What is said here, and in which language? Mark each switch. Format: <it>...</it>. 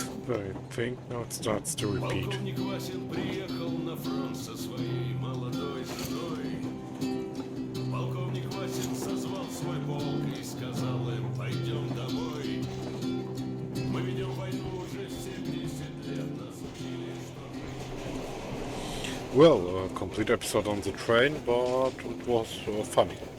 <en>I think now it starts to repeat.</en> <ru>Полковник Васин приехал на фронт со своей молодой женой. Полковник Васин созвал свой полк и сказал им: пойдем домой. Мы ведем войну уже 70 лет, нас учили, что...</ru> <en>Well, a complete episode on the train, but it was funny.</en>